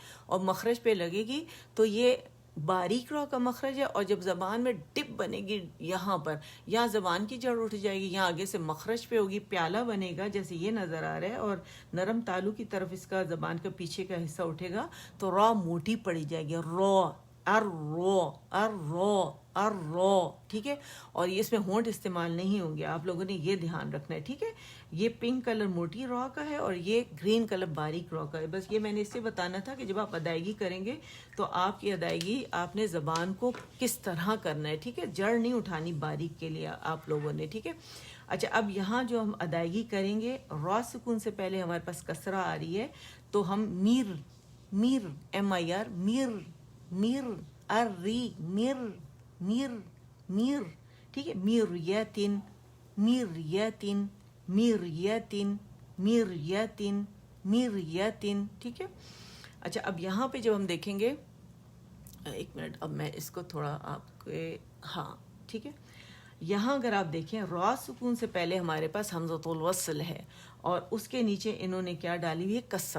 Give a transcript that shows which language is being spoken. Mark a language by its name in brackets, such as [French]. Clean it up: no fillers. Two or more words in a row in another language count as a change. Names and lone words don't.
[Urdu] اور مخرج پہ لگے گی تو یہ باریک را کا مخرج ہے, اور جب زبان میں ڈپ بنے گی یہاں پر, یہاں زبان کی جڑ اٹھ جائے گی, یہاں آگے سے مخرج پہ ہوگی, پیالہ بنے گا جیسے یہ نظر آ رہا ہے, اور نرم تالو کی طرف اس کا زبان کا پیچھے کا حصہ اٹھے گا, تو را موٹی پڑی جائے گی. رو ار رو ار رو ار رو. ٹھیک ہے. اور اس میں ہونٹ استعمال نہیں ہوں گے, آپ لوگوں نے یہ دھیان رکھنا ہے. ٹھیک ہے. یہ [English] pink color [Urdu] موٹی را کا ہے اور یہ [English] green color [Urdu] باریک را کا ہے. بس یہ میں نے اس سے بتانا تھا کہ جب آپ ادائیگی کریں گے تو آپ کی ادائیگی آپ نے زبان کو کس طرح کرنا ہے. ٹھیک ہے. جڑ نہیں اٹھانی باریک کے لیے آپ لوگوں نے. ٹھیک ہے. اچھا اب یہاں جو ہم ادائیگی کریں گے, را سکون سے پہلے ہمارے پاس کسرہ آ رہی ہے, تو ہم میر میر ایم آئی آر میر میر ار ری میر میر میر. ٹھیک ہے. میر یتن میر یتن میر یتن میر یتن میر یتن. ٹھیک ہے. اچھا اب یہاں پہ جب ہم دیکھیں گے ایک منٹ، اب میں اس کو تھوڑا آپ کے، ہاں ٹھیک ہے. یہاں اگر آپ دیکھیں را سکون سے پہلے ہمارے پاس حمزۃ الوصل ہے اور اس کے نیچے انہوں نے کیا ڈالی ہوئی ہے، کسرہ.